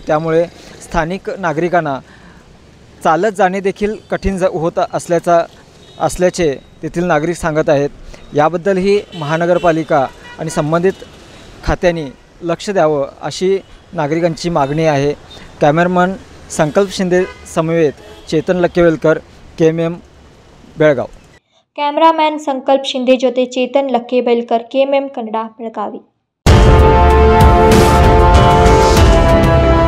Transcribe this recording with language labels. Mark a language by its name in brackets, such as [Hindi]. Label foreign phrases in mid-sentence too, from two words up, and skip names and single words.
[Marathi] त्यामुळे स्थानिक नागरिकांना चालत जाणे देखील कठीण होत असल्याचे तेथील नागरिक सांगत आहेत. याबद्दलही महानगरपालिका आणि संबंधित खात्यांनी लक्ष द्यावं अशी नागरिकांची मागणी आहे. कॅमेरामन संकल्प शिंदे समवेत चेतन लक्केवेलकर, KMM बेळगाव. [Kannada] ಕ್ಯಾಮರಾಮ್ಯಾನ್ ಸಂಕಲ್ಪ ಶಿಂದೆ ಜೊತೆ ಚೇತನ್ ಲಕ್ಕೇಬೆಲ್ಕರ್, KMM ಕನ್ನಡ ಬೆಳಗಾವಿ.